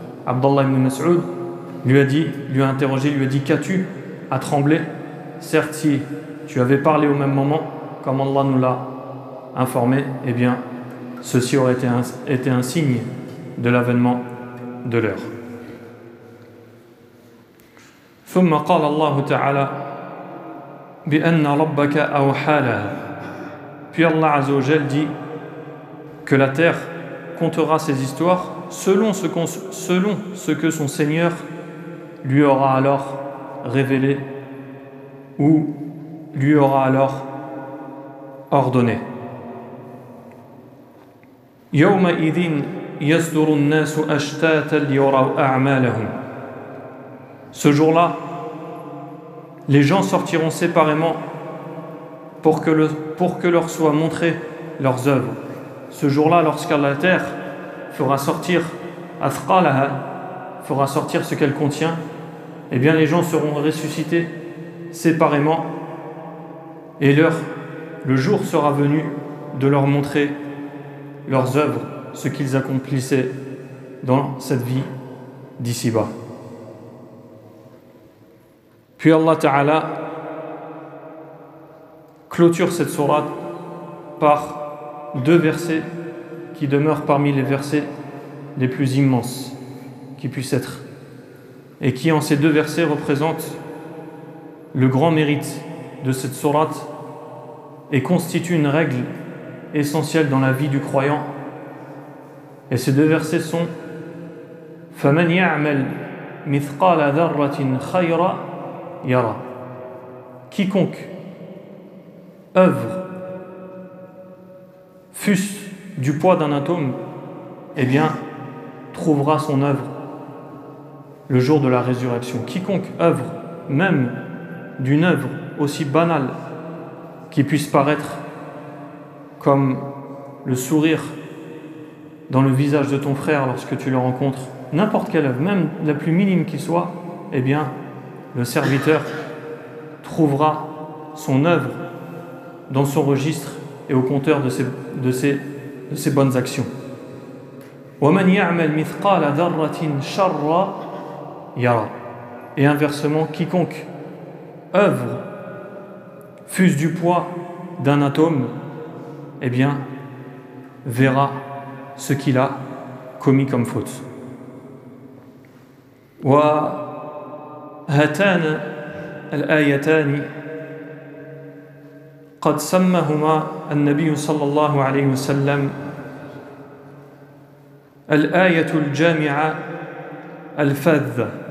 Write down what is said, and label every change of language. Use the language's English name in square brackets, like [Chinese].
[French] Abdallah ibn Mas'ud lui a interrogé, lui a dit qu'as-tu à trembler? Certes, si tu avais parlé au même moment, comme Allah nous l'a informé, eh bien ceci aurait été un signe de l'avènement de l'heure. [Arabic] ثم قال الله تعالى بأن ربك أوحى لها. [French] Puis Allah Azza wa Jal dit que la terre comptera ses histoires selon ce que son Seigneur lui aura alors révélé ou lui aura alors ordonné. [Arabic] يومئذ يصدر الناس أشتاتا ليروا أعمالهم. [French] Ce jour-là, les gens sortiront séparément pour que leur soient montrées leurs œuvres. Ce jour-là, lorsque la terre fera sortir athqalaha, fera sortir ce qu'elle contient, eh bien les gens seront ressuscités séparément et le jour sera venu de leur montrer leurs œuvres, ce qu'ils accomplissaient dans cette vie d'ici-bas. Puis Allah Ta'ala clôture cette sourate par deux versets qui demeurent parmi les versets les plus immenses. qui puisse être, et qui en ces deux versets représente le grand mérite de cette sourate et constitue une règle essentielle dans la vie du croyant. Et ces deux versets sont [Arabic] فَمَنْ يَعْمَلْ مِثْقَالَ ذَرَّةٍ خَيْرًا يَرَى. [French] Quiconque œuvre fût-ce du poids d'un atome, eh bien, trouvera son œuvre le jour de la résurrection. Quiconque œuvre, même d'une œuvre aussi banale qui puisse paraître comme le sourire dans le visage de ton frère lorsque tu le rencontres, n'importe quelle œuvre, même la plus minime qui soit, eh bien, le serviteur trouvera son œuvre dans son registre et au compteur de ses bonnes actions. [Arabic] وَمَنْ يَعْمَلْ مِثْقَالَ ذَرَّةٍ شَرًّا يَرَى. [French] Et inversement, quiconque œuvre fût-ce du poids d'un atome, eh bien, verra ce qu'il a commis comme faute. [Arabic] وهاتان الآيتان قد سماهما النبي صلى الله عليه وسلم الآية الجامعة الفاذة.